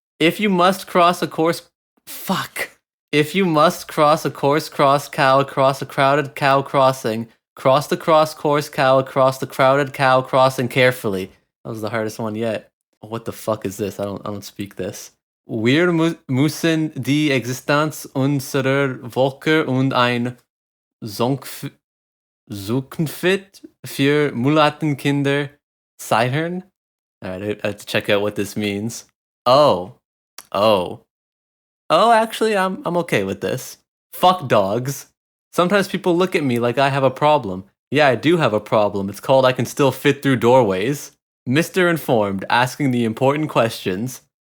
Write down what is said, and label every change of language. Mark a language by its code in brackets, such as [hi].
[en] If you must cross a course... Fuck. If you must cross a course cross cow across a crowded cow crossing, cross the cross course cow across the crowded cow crossing carefully. That was the hardest one yet. What the fuck is this? I don't speak this. [de] Wir müssen die Existenz unserer Völker und ein Zukunft für Mulattenkinder sichern. [en] Alright, I have to check out what this means. Oh, actually, I'm okay with this. Fuck dogs. Sometimes people look at me like I have a problem. Yeah, I do have a problem. It's called I can still fit through doorways. Mr. Informed, asking the important questions.